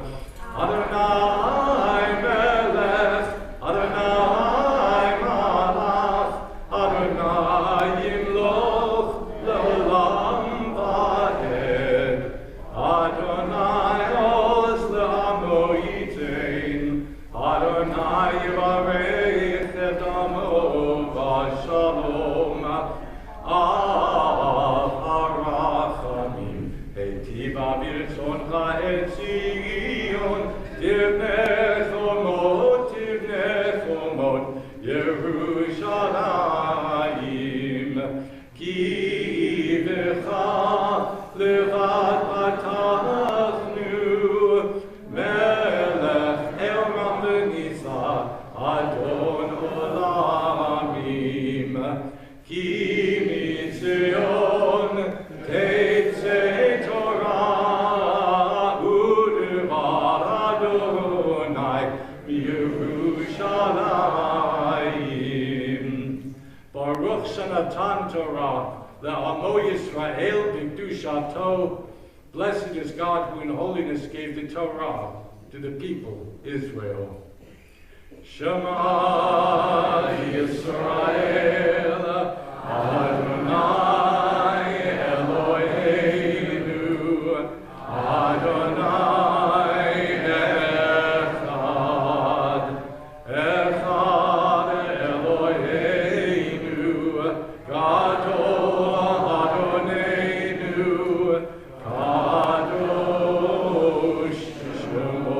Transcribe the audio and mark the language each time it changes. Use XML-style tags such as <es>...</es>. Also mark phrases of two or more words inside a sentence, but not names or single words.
<he>אדני מלך אדני מלך אדני ימלך לעולם ועד. אדני עז לעמו יתן אדני יברך את עמו בשלום. אב הרחמים היטיבה ברצונך את ציון תבנה חומות, ירושלים כי בך לבד פתחנו מלך אלרם ונשא אדון עולמים כי מציון תצא תורה ודבר אדני ירושלים. ברוך שנתן תורה לעמו ישראל בקדושתו.</he> <en>Blessed is God who in holiness gave the Torah to the people Israel.</en> <he>שמע ישראל אדני אלהינו אדני אחד אחד אלהינו גדול אדונינו קדוש שמו.</he>